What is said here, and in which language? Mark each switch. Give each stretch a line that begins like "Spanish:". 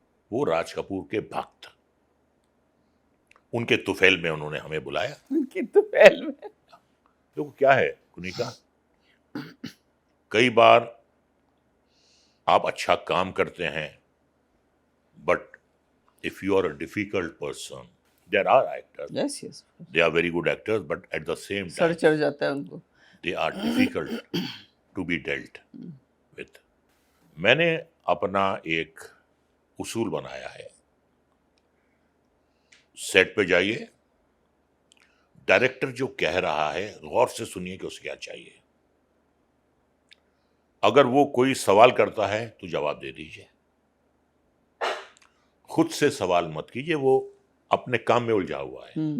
Hindi: वो राज कपूर के भक्त, उनके तुफैल में उन्होंने हमें बुलाया। उनकी तो पहल में। देखो क्या है कुनिका, कई बार आप अच्छा काम करते हैं,
English: but if you are a difficult person, there are actors, yes yes, they are very good actors, but at the same
Hindi: sir
English: time
Hindi: चढ़ जाता है उनको।
English: they are difficult to be dealt with।
Hindi: मैंने अपना एक उसूल बनाया है, सेट पे जाइए, डायरेक्टर जो कह रहा है गौर से सुनिए कि उसे क्या चाहिए। अगर वो कोई सवाल करता है तो जवाब दे दीजिए, खुद से सवाल मत कीजिए, वो अपने काम में उलझा हुआ है।